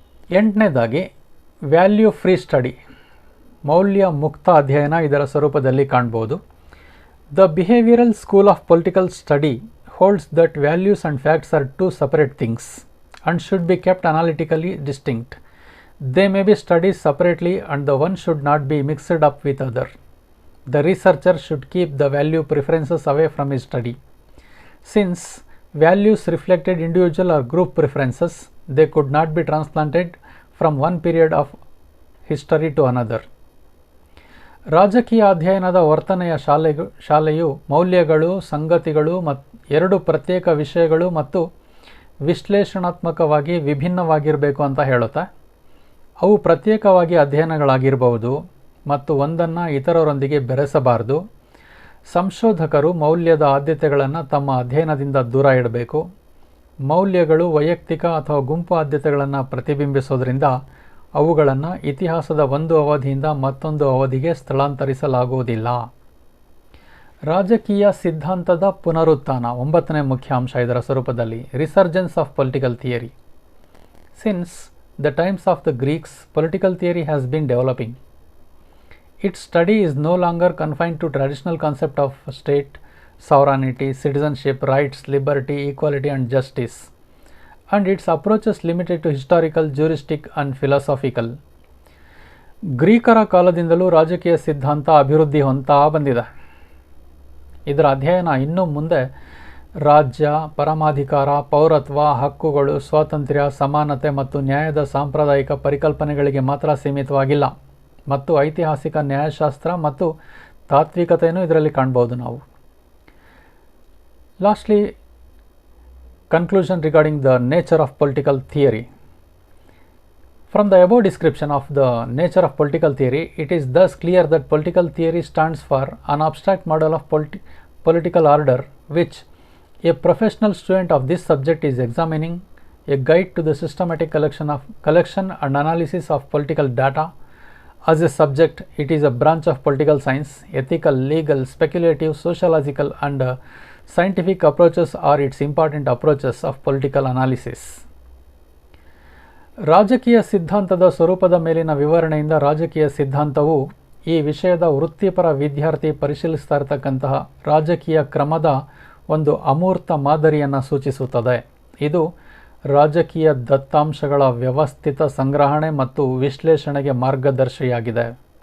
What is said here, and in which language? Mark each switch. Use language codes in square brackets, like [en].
[kn] ಎಂಟನೇದಾಗಿ [en] value free study, [kn] ಮೌಲ್ಯ ಮುಕ್ತ ಅಧ್ಯಯನ ಇದರ ಸ್ವರೂಪದಲ್ಲಿ ಕಾಣಬಹುದು. [en] The behavioural school of political study holds that values and facts are two separate things and should be kept analytically distinct. They may be studied separately and the one should not be mixed up with other. The researcher should keep the value preferences away from his study. Since values reflected individual or group preferences, they could not be transplanted from one period of history to another. [kn] ರಾಜಕೀಯ ಅಧ್ಯಯನದ ವರ್ತನೆಯ ಶಾಲೆಯು ಮೌಲ್ಯಗಳು, ಸಂಗತಿಗಳು ಎರಡು ಪ್ರತ್ಯೇಕ ವಿಷಯಗಳು ಮತ್ತು ವಿಶ್ಲೇಷಣಾತ್ಮಕವಾಗಿ ವಿಭಿನ್ನವಾಗಿರಬೇಕು ಅಂತ ಹೇಳುತ್ತೆ. ಅವು ಪ್ರತ್ಯೇಕವಾಗಿ ಅಧ್ಯಯನಗಳಾಗಿರಬಹುದು ಮತ್ತು ಒಂದನ್ನು ಇತರರೊಂದಿಗೆ ಬೆರೆಸಬಾರದು. ಸಂಶೋಧಕರು ಮೌಲ್ಯದ ಆದ್ಯತೆಗಳನ್ನು ತಮ್ಮ ಅಧ್ಯಯನದಿಂದ ದೂರ ಇಡಬೇಕು. ಮೌಲ್ಯಗಳು ವೈಯಕ್ತಿಕ ಅಥವಾ ಗುಂಪು ಆದ್ಯತೆಗಳನ್ನು ಪ್ರತಿಬಿಂಬಿಸೋದ್ರಿಂದ ಅವುಗಳನ್ನು ಇತಿಹಾಸದ ಒಂದು ಅವಧಿಯಿಂದ ಮತ್ತೊಂದು ಅವಧಿಗೆ ಸ್ಥಳಾಂತರಿಸಲಾಗುವುದಿಲ್ಲ. ರಾಜಕೀಯ ಸಿದ್ಧಾಂತದ ಪುನರುತ್ಥಾನ, 9ನೇ ಮುಖ್ಯಾಂಶ ಇದರ ಸ್ವರೂಪದಲ್ಲಿ. [en] Resurgence of political theory. Since the times of the Greeks, political theory has been developing. Its study is no longer confined to traditional concept of state, sovereignty, citizenship, rights, liberty, equality and justice, and its approaches limited to historical, juristic and philosophical. [kn] ಗ್ರೀಕರ ಕಾಲದಿಂದಲೂ ರಾಜಕೀಯ ಸಿದ್ಧಾಂತ ಅಭಿವೃದ್ಧಿ ಹೊಂದ್ತಾ ಬಂದಿದೆ. ಇದರ ಅಧ್ಯಯನ ಇನ್ನು ಮುಂದೆ ರಾಜ್ಯ, ಪರಮಾಧಿಕಾರ, ಪೌರತ್ವ, ಹಕ್ಕುಗಳು, ಸ್ವಾತಂತ್ರ್ಯ, ಸಮಾನತೆ ಮತ್ತು ನ್ಯಾಯದ ಸಾಂಪ್ರದಾಯಿಕ ಪರಿಕಲ್ಪನೆಗಳಿಗೆ ಮಾತ್ರ ಸೀಮಿತವಾಗಿಲ್ಲ ಮತ್ತು ಐತಿಹಾಸಿಕ ನ್ಯಾಯಶಾಸ್ತ್ರ ಮತ್ತು ತಾತ್ವಿಕತೆಯನ್ನು ಇದರಲ್ಲಿ ಕಾಣಬಹುದು ನಾವು. [en] Lastly, conclusion regarding the nature of political theory. From the above description of the nature of political theory, it is thus clear that political theory stands for an abstract model of political order which a professional student of this subject is examining, a guide to the systematic collection and analysis of political data. As a subject, it is a branch of political science. Ethical, legal, speculative, sociological and scientific approaches are its important approaches of political analysis. [kn] ರಾಜಕೀಯ ಸಿದ್ಧಾಂತದ ಸ್ವರೂಪದ ಮೇಲಿನ ವಿವರಣೆಯಿಂದ ರಾಜಕೀಯ ಸಿದ್ಧಾಂತವು ಈ ವಿಷಯದ ವೃತ್ತಿಪರ ವಿದ್ಯಾರ್ಥಿ ಪರಿಶೀಲಿಸ್ತಾ ಇರತಕ್ಕಂತಹ ರಾಜಕೀಯ ಕ್ರಮದ ಒಂದು ಅಮೂರ್ತ ಮಾದರಿಯನ್ನು ಸೂಚಿಸುತ್ತದೆ. ಇದು ರಾಜಕೀಯ ದತ್ತಾಂಶಗಳ ವ್ಯವಸ್ಥಿತ ಸಂಗ್ರಹಣೆ ಮತ್ತು ವಿಶ್ಲೇಷಣೆಗೆ ಮಾರ್ಗದರ್ಶಿಯಾಗಿದೆ.